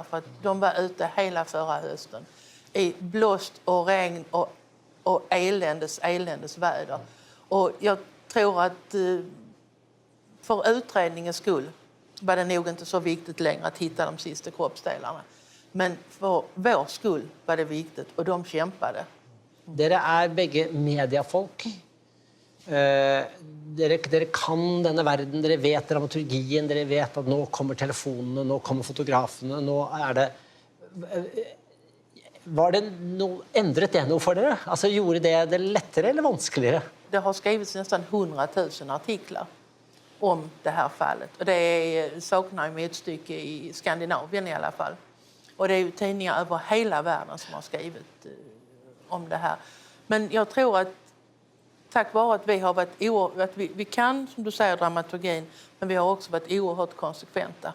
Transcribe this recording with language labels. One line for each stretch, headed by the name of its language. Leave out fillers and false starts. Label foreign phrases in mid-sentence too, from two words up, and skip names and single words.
Swedish: För att de var ute hela förra hösten i blåst och regn och eländes väder. Och jag tror att för utredningens skull var det nog inte så viktigt längre att hitta de sista kroppsdelarna. Men för vår skull var det viktigt och de kämpade.
Norwegian: Dere er begge mediefolk. Dere kan denne verden, dere vet dramaturgien, dere vet at nå kommer telefonene, nå kommer fotografene, nå er det... Endret det noe for dere? Altså, gjorde det lettere eller vanskeligere?
Swedish: Det har skrivits nästan 100 000 artiklar. om det här fallet. Och det saknar ju motstycke i Skandinavien i alla fall. Och det är ju tidningar över hela världen som har skrivit om det här. Men jag tror att tack vare att vi har varit att vi kan, som du säger, dramaturgin, men vi har också varit oerhört konsekventa.